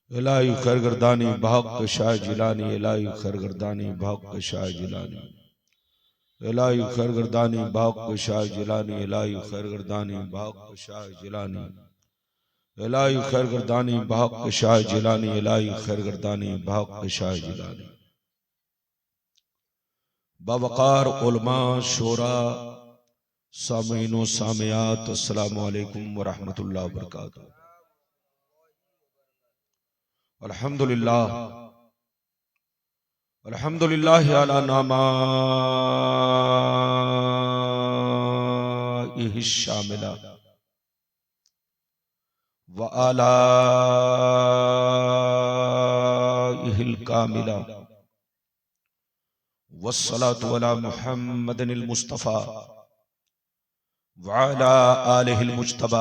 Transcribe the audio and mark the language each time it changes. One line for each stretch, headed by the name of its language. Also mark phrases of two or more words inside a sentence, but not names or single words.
Urdu: الٰہی خیر گردانی بحق شاہ جیلانی، الٰہی خیر گردانی بحق شاہ جیلانی، الٰہی خیر گردانی بحق شاہ جیلانی، الٰہی خیر گردانی بحق شاہ جیلانی، الٰہی خیر گردانی بحق شاہ جیلانی، الٰہی خیر گردانی بحق شاہ جیلانی. باوقار علما شعرا سامعین و سامعات,
Arabic: السلام عليكم و رحمة الله و بركاته. الحمد لله الحمد لله على نعمائه الشاملة و آلائه الكاملة والصلاة على محمد المصطفى و على آله المجتبى.